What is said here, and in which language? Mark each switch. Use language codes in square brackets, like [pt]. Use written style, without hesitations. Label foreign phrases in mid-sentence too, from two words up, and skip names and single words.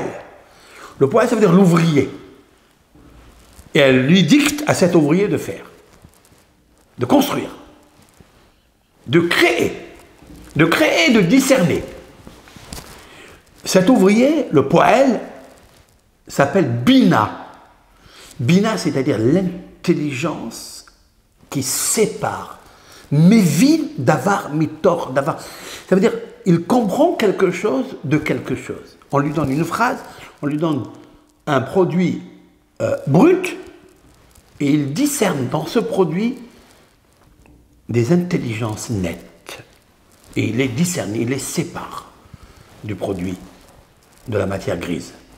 [fr] Le poël, ça veut dire l'ouvrier. Et elle lui dicte à cet ouvrier de faire, de construire, de créer, de discerner. Cet ouvrier, le poël, s'appelle Bina. Bina, c'est-à-dire l'intelligence qui sépare. [he] מבין דבר מתוך דבר. [fr] Ça veut dire, il comprend quelque chose de quelque chose. On lui donne une phrase, on lui donne un produit brut, et il discerne dans ce produit des intelligences nettes. Et il les discerne, il les sépare du produit, de la matière grise.